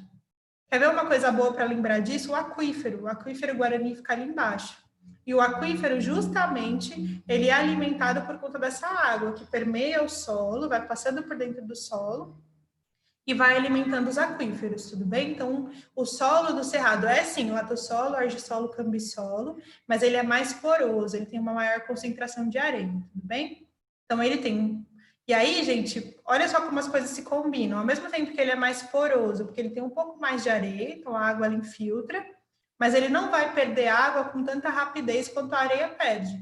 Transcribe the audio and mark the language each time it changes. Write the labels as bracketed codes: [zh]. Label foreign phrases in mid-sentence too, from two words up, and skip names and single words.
[pt] Quer ver uma coisa boa para lembrar disso? O aquífero Guarani fica ali embaixo. E o aquífero, justamente, ele é alimentado por conta dessa água que permeia o solo, vai passando por dentro do solo e vai alimentando os aquíferos, tudo bem? Então, o solo do cerrado é sim latossolo, argissolo, cambissolo, mas ele é mais poroso, ele tem uma maior concentração de areia, tudo bem? Então, ele tem... E aí, gente, olha só como as coisas se combinam. Ao mesmo tempo que ele é mais poroso, porque ele tem um pouco mais de areia, então a água ela infiltra, mas ele não vai perder água com tanta rapidez quanto a areia perde.